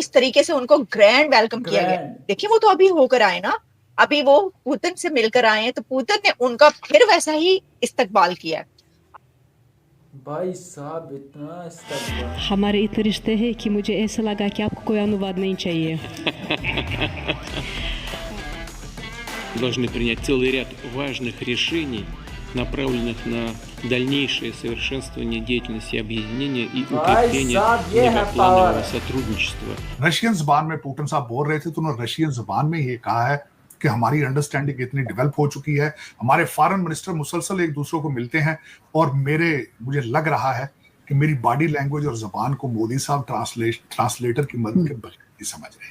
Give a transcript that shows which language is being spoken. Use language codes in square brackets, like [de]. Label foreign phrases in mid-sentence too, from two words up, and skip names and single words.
[ur] اس طریقے سے ان کو [en] grand welcome [ur] کیا گیا. ग्रैंड। دیکھیے وہ تو ابھی ہو کر آئے نا، ابھی وہ پوتن سے مل کر آئے ہیں، تو پوتن نے ان کا پھر ویسا ہی استقبال کیا ہے. بھائی صاحب اتنا استقبال. ہمارے اتنے رشتے ہیں کہ مجھے ایسا لگا کہ آپ کو کوئی انوواد نہیں چاہیے. [ru] Должны принять целый ряд важных решений, направленных на дальнейшее совершенствование деятельности объединения и [ur] भाई [ru] укрепление [ur] صاحب یہ ہے [ru] многопланового [ur] पावर। [ru] сотрудничества. [ur] رشین زبان میں پوتن صاحب بول رہے تھے تو انہوں نے رشین زبان میں یہ کہا ہے کہ ہماری انڈرسٹینڈنگ اتنی ڈیولپ ہو چکی ہے، ہمارے [en] foreign minister [ur] مسلسل ایک دوسرے کو ملتے ہیں، اور مجھے لگ رہا ہے کہ میری [en] body language [ur] اور زبان کو مودی صاحب ٹرانسلیٹر کی مدد کے بغیر نہیں سمجھ رہے ہیں.